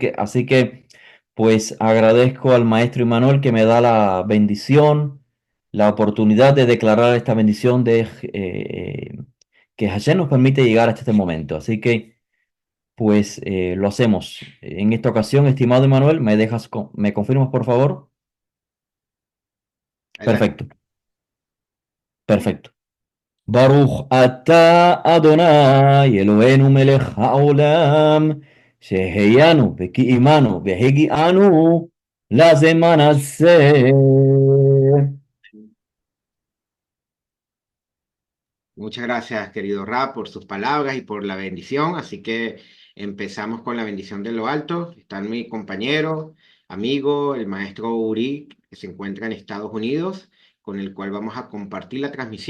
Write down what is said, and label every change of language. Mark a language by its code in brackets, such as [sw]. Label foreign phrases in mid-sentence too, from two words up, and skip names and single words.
[es] Pues agradezco al maestro Immanuel que me da la bendición, la oportunidad de declarar esta bendición que Hashem nos permite llegar hasta este momento. Así que pues lo hacemos. En esta ocasión, estimado Immanuel, me confirmas por favor? Adelante. Perfecto, perfecto. [he] ברוך אתה אדני אלהינו מלך העולם שהחיינו וקיימנו והגיענו לזמן הזה. [es] Muchas gracias, querido Rap, por sus palabras y por la bendición. Así que empezamos con la bendición de lo alto. Están mi compañero, amigo, el maestro Uri, que se encuentra en Estados Unidos, con el cual vamos a compartir la transmisión.